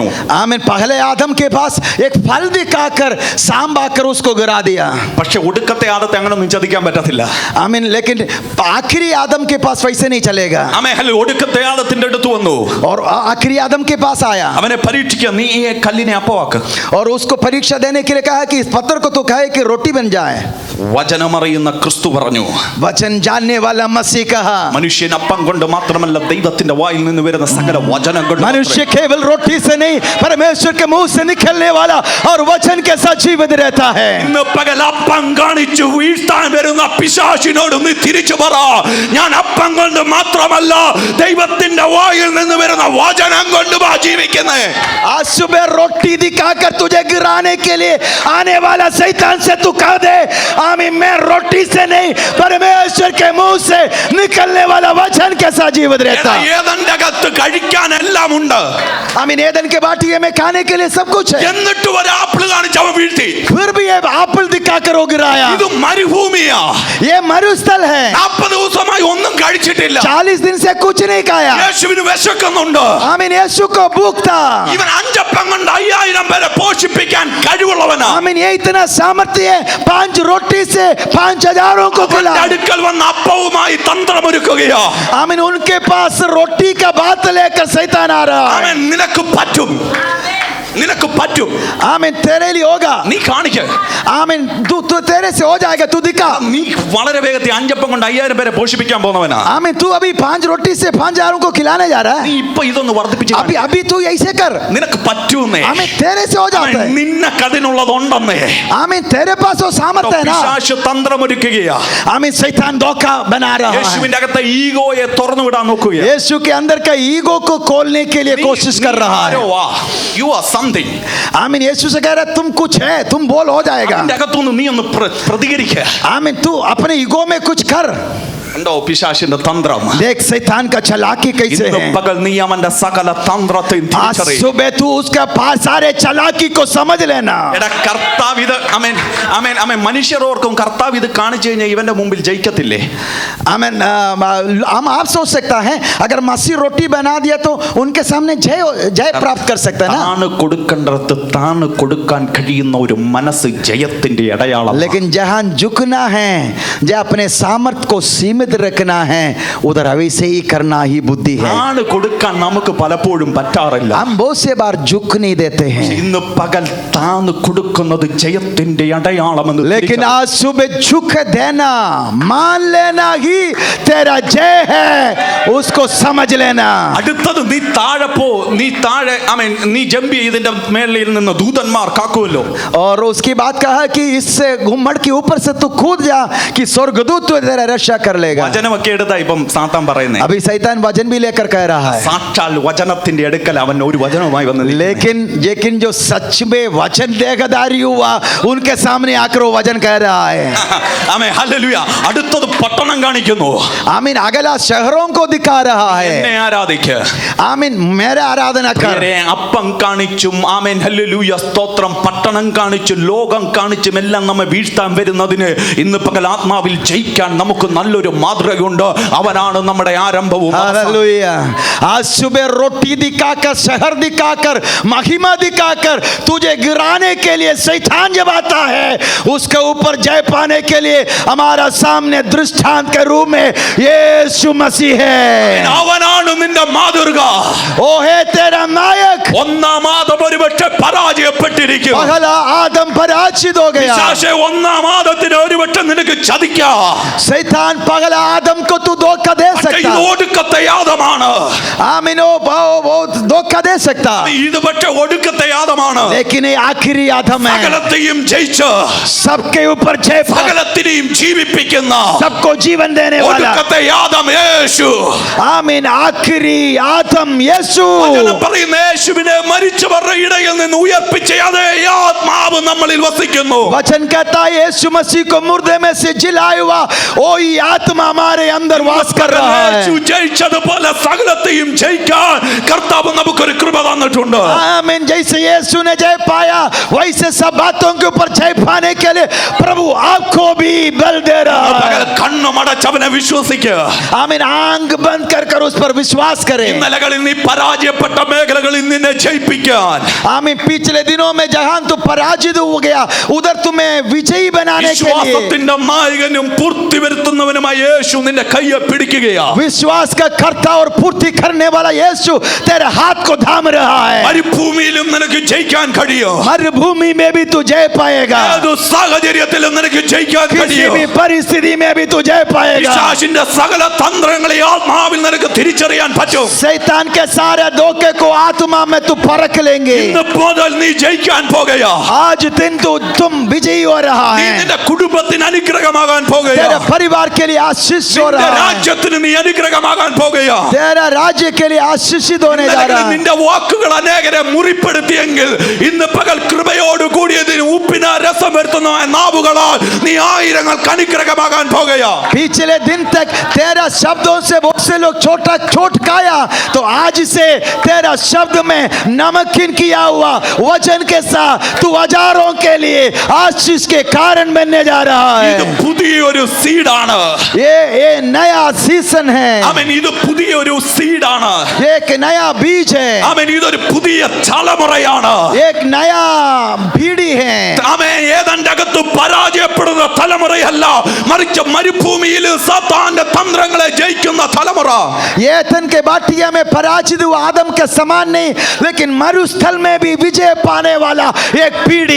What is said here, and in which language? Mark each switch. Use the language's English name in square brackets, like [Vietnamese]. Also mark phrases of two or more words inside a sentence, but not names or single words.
[Hindi] आमीन. पहले आदम के पास एक फल दिखाकर सांप आकर उसको गिरा दिया. [Malayalam] പക്ഷെ ഒടുക്കത്തെ ആദത്തെ അങ്ങനെ ഒന്നും ചതിക്കാൻ പറ്റത്തില്ല. [Hindi] आमीन. लेकिन आखिरी आदम के पास वैसे नहीं चलेगा. [Malayalam] ആമേൻ. ഒടുക്കത്തെ ആദത്തിന്റെ അടുത്ത് വന്നു. [Hindi] और आखिरी आदम के पास आया. [Malayalam] അവനെ പരീക്ഷിക്കാൻ, നീ ഈ കല്ലിനെ അപ്പമാക്ക്. [Hindi] और उसको परीक्षा देने के लिए कहा कि इस पत्थर को तो कहे कि रोटी बन जाए. [Malayalam] വചനമറിയുന്ന ക്രിസ്തു പറഞ്ഞു, [Hindi] वचन जानने वाला मसीह कहा, [Malayalam] മനുഷ്യൻ അപ്പം കൊണ്ട് മാത്രമല്ല ദൈവത്തിന്റെ വായിൽ നിന്ന് വരുന്ന സകല വചനം കൊണ്ട്. [Hindi] मनुष्य केवल रोटी से नहीं परमेश्वर के मुंह से निकलने वाला और वचन के साथ जीवित रहता है. [Malayalam] ഇന്ന് പകൽ അപ്പം കാണിച്ചു വീഴ്ത്താൻ വരുന്ന പിശാചിനോട് നീ തിരിച്ചു പറ, ഞാൻ അപ്പം കൊണ്ട് മാത്രമല്ല ദൈവത്തിന്റെ വായിൽ നിന്ന് വരുന്ന വചനം കൊണ്ട് ജീവിക്കുന്നേ. [Hindi] आज सुबह रोटी दिखाकर तुझे गिराने के लिए आने वाला शैतान से तू कह दे, आमीन, मैं रोटी से नहीं परमेश्वर के मुंह से निकलने वाला वचन के साथ जीवित रहता. [Malayalam] ഏദന്റെ അകത്ത് കഴിക്കാൻ എല്ലാം ഉണ്ട്. [Hindi] आमीन. एदन के बाटिये में खाने के लिए सब कुछ है. [Malayalam] എന്നിട്ട് ഒരു ആപ്പിൾ കാണിച്ച് അവൻ വീഴ്ത്തി. [Hindi] फिर भी ये एप्पल दिखाकर वो गिराया. [Malayalam] ഇത് മരുഭൂമിയാ. [Hindi] ये मरुस्थल है. [Malayalam] 40 ദിവസമായി ഒന്നും കഴിച്ചിട്ടില്ല. [Hindi] 40 दिन से कुछ नहीं खाया. [Malayalam] യേശുവിന് വിശക്കുന്നുണ്ട്. [Hindi] आमीन. यीशु को भूख था. [Malayalam] ഇവൻ 5 അപ്പം കൊണ്ട് 5000 പേരെ പോഷിപ്പിക്കാൻ കഴിവുള്ളവനാ. [Hindi] आमीन. ये इतना सामर्थ्य है, 5 रोटी से 5000 को खिला. [Malayalam] അടുക്കൽ വന്ന അപ്പവുമായി തന്ത്രമൊരുക്കുകയാ. [Hindi] आमीन. उनके पास रोटी का बात लेकर शैतान आ रहा है. [Malayalam] അവൻ നിനക്ക് പറ്റും, നിനക്ക് പറ്റും. [Hindi] आमीन. तेरे लिए होगा. [Malayalam] നീ കാണിക്ക. [Hindi] आमीन. तू तेरे से हो जाएगा. तू दिखा. [Malayalam] നീ വളരെ വേഗത്തിൽ 5 അപ്പം കൊണ്ട് 5000 പേരെ പോഷിപ്പിക്കാൻ പോകുന്നവനാ. [Hindi] आमीन. तू अभी 5 रोटी से 5000 को खिलाने जा रहा [Malayalam] നീ [Hindi] है. [Malayalam] ഇപ്പോ ഇതൊന്ന് വർദ്ധിപ്പിച്ച് [Hindi] अभी तू ऐसे कर. [Malayalam] നിനക്ക് പറ്റൂന്നേ. [Hindi] आमीन. तेरे से हो जाता है. [Malayalam] നിന്നക്ക് അതിനുള്ളതുണ്ടെന്നേ. [Hindi] आमीन. तेरे पास वो सामर्थ्य है ना. [Malayalam] പിശാച് തന്ത്രമൊരുക്കുകയാ. [Hindi] आमीन. शैतान धोखा बना रहा है. [Malayalam] യേശുവിന്റെ അകത്തെ ഈഗോയെ തുറന്നു വിടാൻ നോക്കുകയാ. [Hindi] यीशु के अंदर का ईगो को खोलने के लिए कोशिश कर रहा है. [English] You are something. [Hindi] आमीन. यीशु से कह रहा है तुम कुछ है, तुम बोल हो जाएगा. [Malayalam] അതിന്റെ അകത്തുനിന്ന് നീ ഒന്ന് പ്രതികരിക്കുക. [Hindi] आमीन. तू अपने ईगो में कुछ कर. [Malayalam] ഉണ്ടോ പിശാചിന്റെ തന്ത്രം? [Hindi] देख शैतान का चालाकी कैसे [Malayalam] ഇന്ന് [Hindi] है. [Malayalam] പകൽ നീ അവന്റെ സകല തന്ത്രത്തെയും [Hindi] आज [Malayalam] തിരിച്ചറിയും. [Hindi] सुबह तू उसका सारे चालाकी को समझ लेना. [Malayalam] എടാ കർത്താവ് ഇത് ആമേൻ ആമേൻ ആമേൻ മനുഷ്യരോർക്കും കർത്താവ് ഇത് കാണിച്ചു കഴിഞ്ഞാൽ ഇവന്റെ മുമ്പിൽ ജയിക്കത്തില്ലേ? [Hindi] आमीन. हम आप सोच सकता है अगर मसीह रोटी बना दिया तो उनके सामने जय प्राप्त कर सकता है ना. [Malayalam] താന് കൊടുക്കേണ്ടത് താന് കൊടുക്കാൻ കഴിയുന്ന ഒരു മനസ്സ് ജയത്തിന്റെ അടയാളം. [Hindi] लेकिन जहां झुकना है, जहाँ अपने सामर्थ्य को सीमित रखना है, उधर वैसे ही करना ही बुद्धि है. [Malayalam] താന് കൊടുക്കാൻ നമുക്ക് പലപ്പോഴും പറ്റാറില്ല. [Hindi] हम बहुत से बार झुक नहीं देते हैं. [Malayalam] ഇന്ന് പകൽ താന് കൊടുക്കുന്നത് ജയത്തിന്റെ അടയാളമെന്ന് [Hindi] लेकिन आज सुबह झुक देना, मान लेना ही तेरा जय है, उसको समझ लेना. [Malayalam] അടുത്തത് നീ താഴെ പോ, നീ താഴെ ആമേൻ നീ ജമ്പി ഇതിന്റെ മേളിൽ നിന്ന് ദൂതന്മാർ കാക്കുമല്ലോ. [Hindi] और उसकी बात कहा कि इससे घुम्मड़ के ऊपर से तू कूद जा कि स्वर्गदूत तेरा रक्षा कर लेगा. [Malayalam] വചനമൊക്കെ എടുത്താ ഇപ്പം സാത്താൻ പറയുന്നേ. [Hindi] अभी शैतान वचन भी लेकर कह रहा है. [Malayalam] സാക്ഷാൽ വചനത്തിന്റെ അടുക്കൽ അവൻ ഒരു വചനവുമായി വന്നു. [Hindi] लेकिन जो सच में वचन देहधारी हुआ उनके सामने आकर वो वचन कह रहा है. [Malayalam] ആമേൻ ഹല്ലേലൂയ. അടുത്തത് പട്ടണം കാണിക്കുന്നു. [Hindi] आमीन. अगला शहरों को दिखा रहा [Malayalam] എന്നെ [Hindi] है. [Malayalam] ആരാധിക്ക. [Hindi] आमीन. मेरा आराधना कर. [Malayalam] അപ്പം കാണിച്ചും ആമേൻ ഹല്ലേലൂയ സ്തോത്രം പട്ടണം കാണിച്ചും ലോകം കാണിച്ചും എല്ലാം നമ്മെ വീഴ്ത്താൻ വരുന്നതിന് ഇന്ന് പകൽ ആത്മാവിൽ ജയിക്കാൻ നമുക്ക് നല്ലൊരു മാതൃകയുണ്ട്. അവനാണ് നമ്മുടെ ആരംഭവും. [Hindi] हालेलुया. आज सुबह रोटी दिखाकर, शहर दिखाकर, महिमा दिखाकर तुझे गिराने के लिए शैतान जब आता है, उसके ऊपर जय पाने के लिए हमारा सामने दृष्टांत के रूप में यीशु मसीह है. [Malayalam] അവനാണ് നിന്റെ മാതൃക. [Hindi] ओ है तेरा नायक. [Malayalam] ഒന്നാം ആദം ഒരുപക്ഷെ പരാജയപ്പെട്ടിരിക്കും. [Hindi] पहला आदम पराजित हो गया. [Malayalam] പിശാചേ ഒന്നാം ആദത്തിന് ഒരുപക്ഷെ നിനക്ക് ചതിക്കാം. [Hindi] शैतान पहला आदम को तू धोखा दे सकता. [Malayalam] ഇത് ഒടുക്കത്തെ യാതമാണ്. [Hindi] आमीन. वो धोखा दे सकता. [Malayalam] ഇത് പക്ഷെ ഒടുക്കത്തെ യാതമാണ്. [Hindi] लेकिन ये आखिरी आदम है. [Malayalam] സകലത്തെയും ജയിച്ച് [Hindi] सबके ऊपर जय, [Malayalam] സകലത്തിനെയും ജീവിപ്പിക്കുന്ന [Hindi] सबको जीवन देने वाला. [Malayalam] ഒടുക്കത്തെ യാതം യേശു. [Hindi] आमीन. आखिरी आदम यीशु. [Malayalam] വചനം പറയുന്ന യേശുവിനെ മരിച്ചവരുടെ ഇടയിൽ നിന്ന് ഉയർപ്പിച്ച അതേ ആത്മാവ് നമ്മളിൽ വസിക്കുന്നു. [Hindi] वचन कहता है यीशु मसीह को मुर्दे में से जिलाया हुआ वही आत्मा हमारे अंदर वास कर रहा है. [Malayalam] യേശു ജയിച്ചതുപോലെ സകലത്തെയും ജയിക്കാൻ കർത്താവ് നമുക്കൊരു കൃപ തന്നിട്ടുണ്ട്. [Hindi] आमीन. जैसे यीशु ने जय पाया वैसे सब बातों के ऊपर जय पाने के लिए प्रभु आपको भी बल दे रहा है. [Malayalam] കണ്ണുമടച്ചവനെ വിശ്വസിക്കുക. [Hindi] आमीन, आंख बंद कर उस पर विश्वास करें. [Malayalam] ഇന്നലകളിൽ നീ പരാജയപ്പെട്ട മേഖലകളിൽ നിന്നെ ജയിപ്പിക്കാൻ, [Hindi] आमीन, पिछले दिनों में जहां तू पराजित हो गया उधर तुम्हें विजयी बनाने के लिए [Malayalam] വിശ്വാസത്തിന്റെ നായകനും പൂർത്തി വരുത്തുന്നവനുമായ യേശു നിന്റെ കയ്യെ പിടിക്കുകയാ. [Hindi] विश्वास का कर्ता और पूर्ति करने वाला यीशु तेरे हाथ को थाम रहा है. [Malayalam] മരുഭൂമിയിലും നിനക്ക് ജയിക്കാൻ കഴിയും. [Hindi] मरुभूमि में भी तू जय पाएगा. [Malayalam] ഏതു സാഹചര്യത്തിലും നിനക്ക് ജയിക്കാൻ [Hindi] किसी [Malayalam] കഴിയും. [Hindi] भी परिस्थिति में भी तू जय पाएगा. [Malayalam] പിശാചിന്റെ സകല തന്ത്രങ്ങളെ ആത്മാവിൽ നിനക്ക് തിരിച്ചറിയാൻ പറ്റും. [Hindi] शैतान के सारे धोखे को आत्मा में तू परख लेंगे. [Malayalam] ഇന്ന് മുതൽ നീ ജയിക്കാൻ പോകുകയാ. [Hindi] आज दिन तुम विजयी हो रहा [Malayalam] നീ [Hindi] है. [Malayalam] നിന്റെ കുടുംബത്തിന് അനുഗ്രഹമാകാൻ പോകുകയാ. [Hindi] तेरे परिवार के लिए आशीष हो [Malayalam] നിന്റെ [Hindi] रहा है. [Malayalam] രാജ്യത്തിന് നീ അനുഗ്രഹമാകാൻ പോകുകയാ. [Hindi] तेरा राज्य के लिए आशीषित होने जा रहा है. [Malayalam] നിന്റെ വാക്കുകൾ അനേകരെ മുറിപ്പെടുത്തിയെങ്കിൽ ഇന്ന് പകൽ കൃപയോട് കൂടിയതിന് ഉപ്പിന രസം വരുത്തുന്ന നാവുകളാൽ നീ ആയിരങ്ങൾക്ക് അനുഗ്രഹമാകാൻ പോകുകയാ. [Hindi] पिछले दिन तक तेरा शब्दों से बहुत से लोग छोटा चोट खाया, तो आज से तेरा शब्द में नमकीन किया हुआ वचन के साथ तू हजारों के लिए आशीष के कारण बनने जा रहा [Malayalam] ഇത് [Hindi] है. [Malayalam] പുതിയൊരു സീഡാണ്. [Hindi] ये नया सीजन है. [Malayalam] ആമേൻ. ഇത് പുതിയൊരു സീഡാണ്. [Hindi] एक नया बीज है. [Malayalam] ആമേൻ. ഇതൊരു പുതിയ തലമുറയാണ്. [Hindi] एक नया पीढ़ी है. [Malayalam] ആമേൻ. ഏതന്റെ അകത്ത് പരാജയപ്പെടുന്ന തലമുറയല്ല, മറിച്ച് മരുഭൂമിയിൽ സാത്താന്റെ തന്ത്രങ്ങളെ ജയിക്കുന്ന തലമുറ. [Hindi] एथन के बाटिया में पराजित हुआ आदम के समान नहीं, लेकिन मरुस्थल में भी विजय पाने वाला एक पीढ़ी.